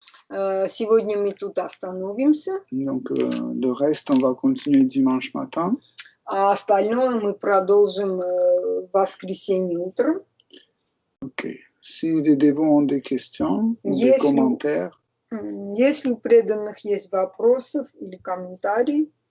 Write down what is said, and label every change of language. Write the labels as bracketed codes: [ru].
[ru] Сегодня мы тут остановимся. [fr] Donc le reste on va continuer dimanche matin. [ru] А остальное мы продолжим в воскресенье утром. Ok. [fr] Si les dévots ont des questions ou des commentaires. [ru] Если у преданных есть вопросы или комментарии.